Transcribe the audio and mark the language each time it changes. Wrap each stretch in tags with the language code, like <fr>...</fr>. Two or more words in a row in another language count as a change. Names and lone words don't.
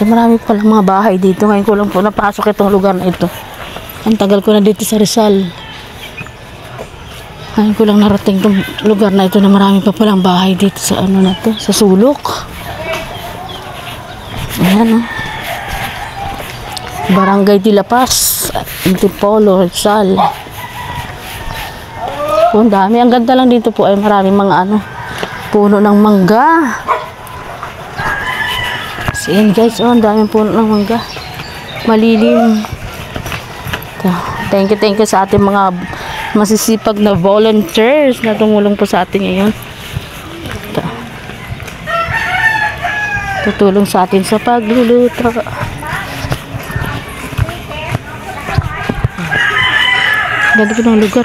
<tl>Marami palang mga bahay dito. Ngayon ko lang po napasok itong lugar na ito. Ang tagal ko na dito sa Rizal. Ngayon ko lang narating itong lugar na ito na marami pa palang bahay dito sa na to, sa sulok. Ayan, Barangay de la Paz, Antipolo, Rizal. Ang dami. Ang ganda lang dito po ay maraming mga puno ng mangga. So yan guys, ang daming puno ng mangga. Malilim.</tl> <en>Thank you</en> <tl>sa ating mga masisipag na volunteers na tumulong po sa atin ngayon. Tutulong sa atin sa pagluluto. Ganda po ng lugar.</tl>